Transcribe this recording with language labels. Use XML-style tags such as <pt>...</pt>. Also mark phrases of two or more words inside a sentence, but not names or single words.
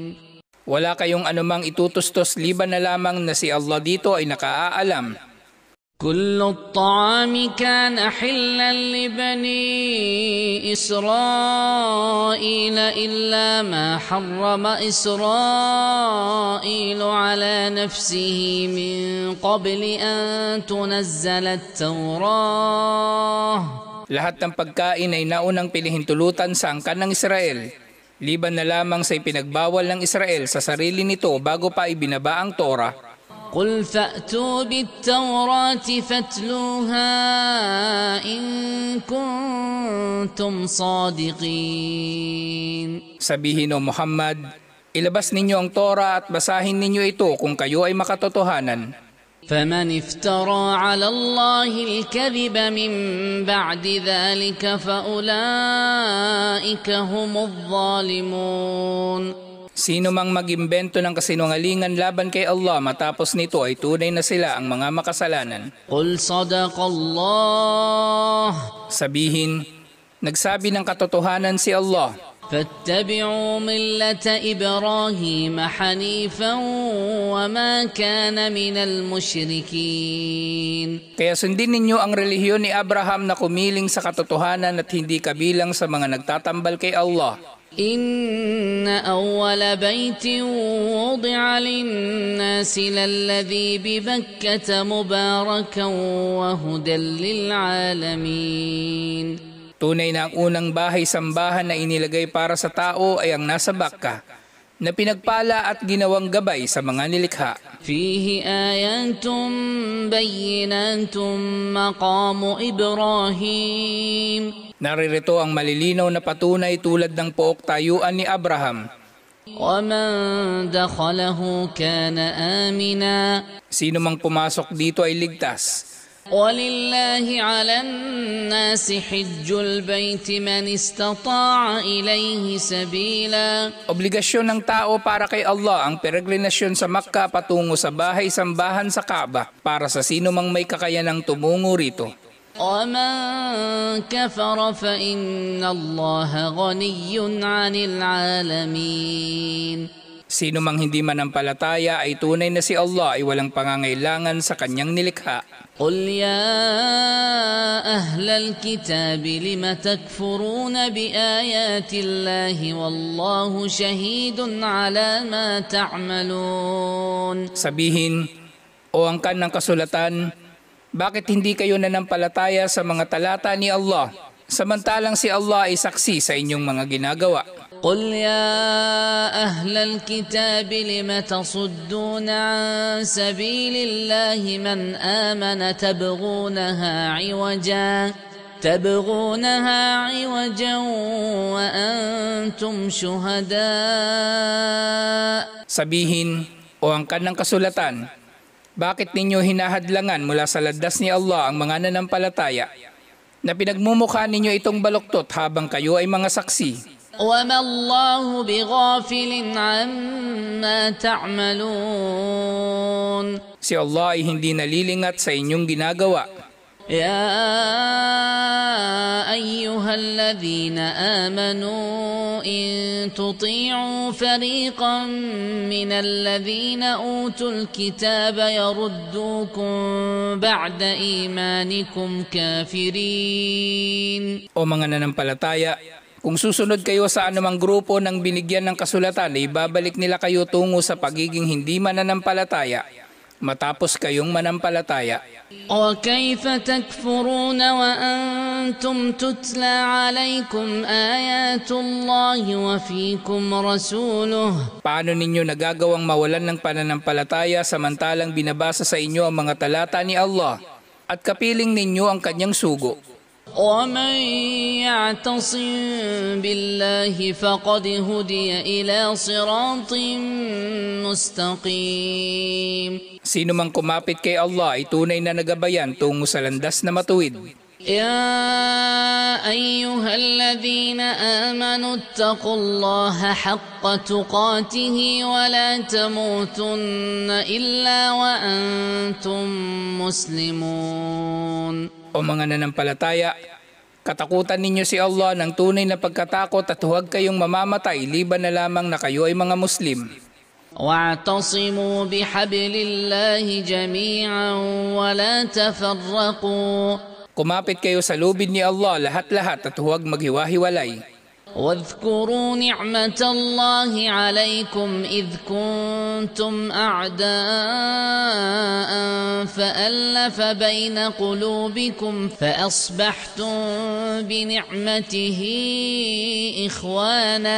<tl>Wala kayong anumang itutustos liban na lamang na si Allah dito ay nakaaalam.</tl> <ar>كل الطعام كان حلا لبني إسرائيل إلا ما حرم إسرائيل على نفسه من قبل أن تنزل التوراة.</ar> <tl>Lahat ng pagkain ay naunang pinahintulutan sa angkan ng Israel, liban na lamang sa ipinagbawal ng Israel sa sarili nito bago pa ibinaba ang Torah.</tl> <ar>قل فأتوا بالتوراة فاتلوها إن كنتم صادقين.</ar> <tl>Sabihin o Muhammad, ilabas ninyo ang Torah at basahin ninyo ito kung kayo ay makatotohanan.</tl> <ar>فمن افترى على الله الكذب من بعد ذلك فأولئك هم الظالمون.</ar> <tl>Sino mang mag-imbento ng kasinungalingan laban kay Allah matapos nito ay tunay na sila ang mga makasalanan.</tl> <ar>قل صدق الله.</ar> <tl>Sabihin, nagsabi ng katotohanan si Allah.</tl> <ar>فاتبعوا ملة إبراهيم حنيفا وما كان من المشركين.</ar> <tl>Kaya sundin ninyo ang relihiyon ni Abraham na kumiling sa katotohanan at hindi kabilang sa mga nagtatambal kay Allah.</tl> <ar>إن أول بيت وضع للناس للذي ببكة مباركا وهدى للعالمين.</ar> <tl>Tunay na ang unang bahay-sambahan na inilagay para sa tao ay ang nasa Bakka, na pinagpala at ginawang gabay sa mga nilikha.</tl> <ar>فيه آيات بينات مقام إبراهيم.</ar> <tl>Naririto ang malilinaw na patunay tulad ng pook tayuan ni Abraham.</tl> <ar>ومن دخله كان آمنا.</ar> <tl>Sino mang pumasok dito ay ligtas.</tl> <ar>ولله على الناس حج البيت من استطاع إليه سبيلا.</ar> <tl>Obligasyon ng tao para kay Allah ang peregrinasyon sa Makkah patungo sa bahay-sambahan sa Kaaba para sa sino mang may kakayanang tumungo rito.</tl> <ar>ومن كفر فإن الله غني عن العالمين.</ar> <tl>Sino mang hindi manampalataya ay tunay na si Allah ay walang pangangailangan sa kanyang nilikha.</tl> <ar>قل يا أهل الكتاب لم تكفرون بآيات الله والله شهيد على ما تعملون.</ar> <tl>Sabihin, o angkan ng kasulatan, bakit hindi kayo nanampalataya sa mga talata ni Allah, samantalang si Allah ay saksi sa inyong mga ginagawa?</tl> <ar>قل يا أهل الكتاب لم تصدون عن سبيل الله من آمن تبغونها عوجا وأنتم شهداء.</ar> <tl>Sabihin, o angkan ng kasulatan, bakit ninyo hinahadlangan mula sa landas ni Allah ang mga nanampalataya, na pinagmumukha ninyo itong baluktot habang kayo ay mga saksi?</tl> <ar>وما الله بغافل عما تعملون.</ar> <tl>Si Allah ay hindi nalilingat sa inyong ginagawa.</tl> <ar>يا أيها الذين آمنوا إن تطيعوا فريقا من الذين أوتوا الكتاب يردوكم بعد إيمانكم كافرين.</ar> <tl>O mga nanampalataya, kung susunod kayo sa anumang grupo ng binigyan ng kasulatan, ay babalik nila kayo tungo sa pagiging hindi mananampalataya, matapos kayong manampalataya.</tl> <ar>وكيف تكفرون وأنتم تتلى عليكم آيات الله وفيكم رسوله.</ar> <tl>Paano ninyo nagagawang mawalan ng pananampalataya samantalang binabasa sa inyo ang mga talata ni Allah at kapiling ninyo ang kanyang sugo?</tl> <ar>ومن يعتصم بالله فقد هدي إلى صراط مستقيم.</ar> <tl>Sino mang kumapit kay Allah ay tunay na nagabayan tungo sa landas na matuwid.</tl> <ar>يا أيها الذين آمنوا اتقوا الله حق تقاته ولا تموتن إلا وأنتم مسلمون.</ar> <tl>O mga nanampalataya, katakutan ninyo si Allah ng tunay na pagkatakot at huwag kayong mamamatay liban na lamang na kayo ay mga Muslim.</tl> <ar>واعتصموا بحبل الله جميعا ولا تفرقوا.</ar> <tl>Kumapit kayo sa lubid ni Allah lahat-lahat at huwag maghiwa-hiwalay.</tl> <ar>واذكروا نعمة الله عليكم إذ كنتم أعداء فألف بين قلوبكم فأصبحتم بنعمته إخوانا.</ar>